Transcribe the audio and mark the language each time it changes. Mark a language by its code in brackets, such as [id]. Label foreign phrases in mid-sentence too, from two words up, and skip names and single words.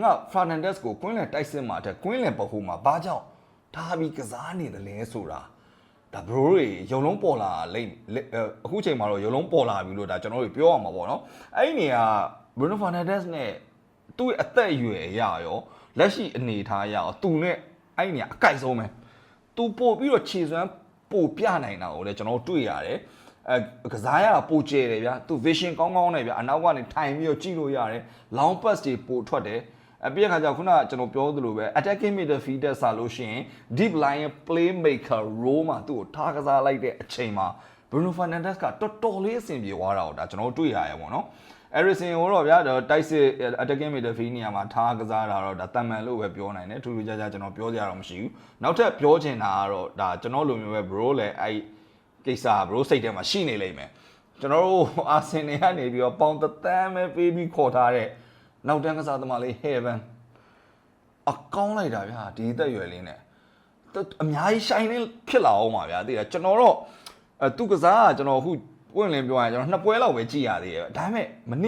[my] Fernandes ကိုကွင်းလက်တိုက်စစ်မှာတက်ကွင်းလက်ပခုမှာဘာကြောင့်ထားပြီးကစားနေတယ်လဲဆိုတာဒါ bro တွေရုံလုံးပေါ်လာလိမ့်အခုချိန်မှာတော့ရုံလုံးပေါ်လာပြီလို့ဒါကျွန်တော်တို့ပြောရမှာပေါ့နော်အဲ့ဒီနေရာ Bruno Fernandes နဲ့သူ့ရဲ့အသက်အရွယ်အရာရောလက်ရှိအနေထားအရရောသူနဲ့အဲ့ဒီနေရာအကိုက်ဆုံးပဲသူပို့ပြီးတော့ခြေစွမ်းပို့ပြနိုင်တာကိုလည်းကျွန်တော်တွေ့ရတယ်ကစားရတာပိုကျဲတယ်ဗျာသူ vision ကောင်းကောင်းနဲ့ဗျာအနောက်ကနေ ထိုင်ပြီးတော့ကြည့်လို့ရတယ် [en] long pass [my] တွေပို့ထွက်တယ်ပြီးတဲ့ခါကျခုနကကျွန်တော်ပြောသလိုပဲ [en] attacking midfielder [my] ဆာလို့ရှိရင် [en] deep line playmaker role [my] မှာသူ့ကိုထားကစားလိုက်တဲ့အချိန်မှာ Bruno Fernandes ကတော်တော်လေးအဆင်ပြေသွားတာကိုဒါကျွန်တော်တွေ့ရရပေါ့နော် Eriksen ကိုတော့ဗျာတိုက်စစ် [en] attacking midfield [my] နေရာမှာထားကစားတာတော့ဒါတန်မှန်လို့ပဲပြောနိုင်တယ်ထူးထူးခြားခြားကျွန်တော်ပြောကြရတော့မရှိဘူးနောက်ထပ်ပြောချင်တာကတော့ဒါကျွန်တော်လိုမျိုးပဲ bro လည်းအဲ့ကိစ္စ bro စိတ်ထဲမှာရှိနေလိမ့်မယ်ကျွန်တော်တို့အာဆင်နယ်ကနေပြီးတော့ပေါင်တန်းပဲပေးပြီးခေါ်ထားတဲ့နောက်တန်းကစားသမားလေး Haven အကောင်းလိုက်တာဗျာဒီအသက်အရွယ်လေးနဲ့အများကြီး shine ဖြစ်လာအောင်ပါဗျာသိလားကျွန်တော်တော့သူကစားကကျွန်တော်အခုပွင့်လင်းပြောရရင်ကျွန်တော်နှစ်ပွဲလောက်ပဲကြည့်ရသေးတယ်ဒါပေမဲ့မနေ့